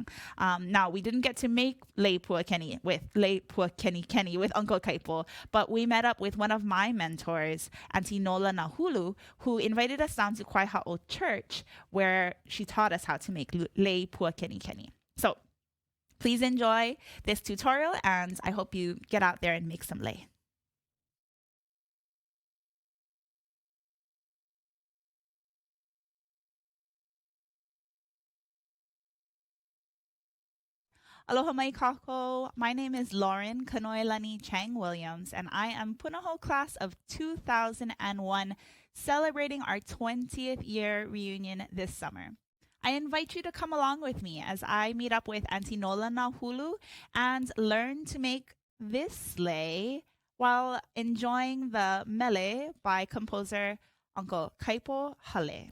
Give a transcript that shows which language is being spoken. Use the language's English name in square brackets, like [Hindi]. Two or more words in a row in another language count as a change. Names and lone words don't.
[English] Now, we didn't get to make Lei Pua Kenikeni with Uncle Kaipo, but we met up with one of my mentors, Auntie Nola Nahulu, who invited us down to Kwai'ha'o Church, where she taught us how to make Lei Pua Kenikeni. So please enjoy this tutorial, and I hope you get out there and make some lei. [Hawaiian] Aloha mai kako. [English] My name is Lauren Kanoelani Chang Williams, and I am Punahou class of 2001, celebrating our 20th year reunion this summer. I invite you to come along with me as I meet up with Auntie Nola Nahulu and learn to make this lei while enjoying the mele by composer Uncle Kaipo Hale.